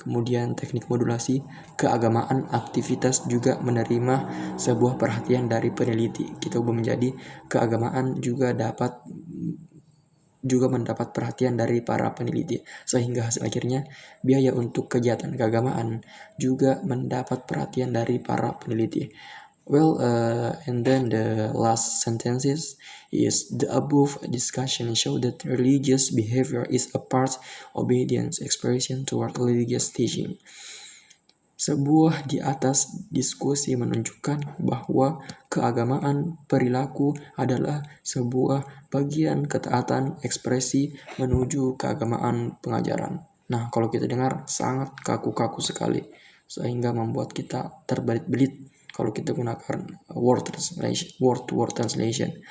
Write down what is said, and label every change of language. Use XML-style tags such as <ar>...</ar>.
<id>Kemudian teknik modulasi keagamaan aktivitas juga menerima sebuah perhatian dari peneliti. Kita ubah menjadi keagamaan juga mendapat perhatian dari para peneliti, sehingga hasil akhirnya biaya untuk kegiatan keagamaan juga mendapat perhatian dari para peneliti.</id> <en>Well, and then the last sentences is the above discussion show that religious behavior is a part obedience expression toward religious teaching.</en> <id>Sebuah di atas diskusi menunjukkan bahwa keagamaan perilaku adalah sebuah bagian ketaatan ekspresi menuju keagamaan pengajaran. Nah, kalau kita dengar sangat kaku-kaku sekali, sehingga membuat kita terbelit-belit kalau kita gunakan</id> <en>word to word translation.</en>